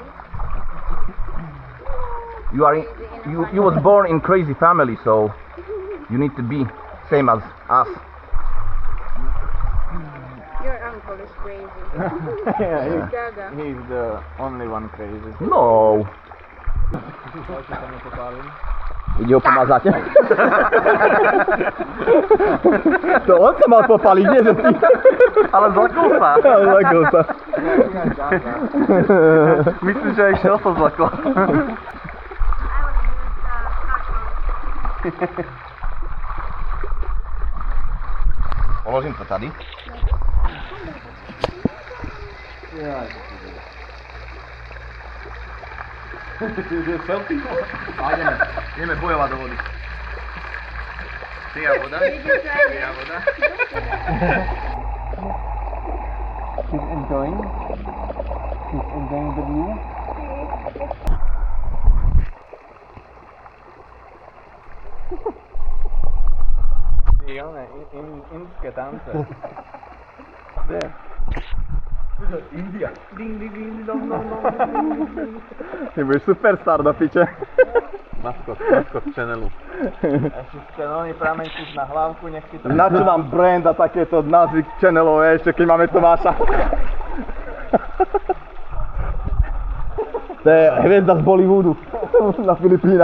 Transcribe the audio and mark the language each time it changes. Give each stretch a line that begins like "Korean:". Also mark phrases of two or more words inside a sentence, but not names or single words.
English: You was born in crazy family, so you need to be same as us. Your uncle is crazy. Yeah, Gaga. he's the only one crazy. No.
Slovak: Ide ho pomazať. To on sa mal popaliť, nie že ty. Ale zlakol sa. Zlakol sa. Myslím, že aj šel sa zlakol.
Czech: Položím to tady.
Slovak: Ideme bojovať do vody. Ty a voda? Ty a voda?
English: She's enjoying the view.
Slovak: I one indské tance. India. Ding, ding, ding, dong, dong, dong. Ty budeš superstar do piče. Maskot channelu. Ešte červený pramenčík na hlavku, nech ti to... Na čo vám brand a takéto názvy channelov, ešte keď máme Tomáša? To je hviezda z Bollywoodu na Filipínach.